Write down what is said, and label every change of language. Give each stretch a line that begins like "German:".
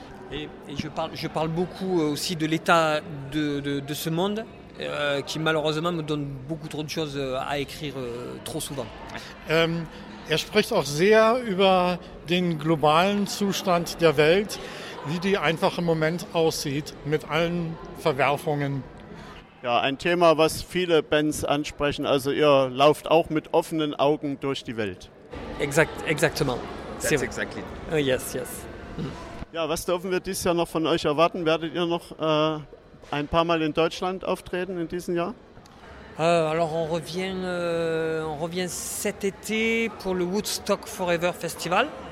French: Et je parle beaucoup aussi de l'état de ce monde. Qui malheureusement me donne beaucoup trop de choses à écrire trop souvent.
German: Er spricht auch sehr über den globalen Zustand der Welt, wie die einfach im Moment aussieht, mit allen Verwerfungen. Ja, ein Thema, was viele Bands ansprechen. Also ihr lauft auch mit offenen Augen durch die Welt.
French: Exactement.
English: That's
French: c'est
English: exactly. Yes.
German: Ja, was dürfen wir dieses Jahr noch von euch erwarten? Werdet ihr noch ein paar Mal in Deutschland auftreten in diesem Jahr?
French: Alors on revient cet été pour le Woodstock Forever Festival.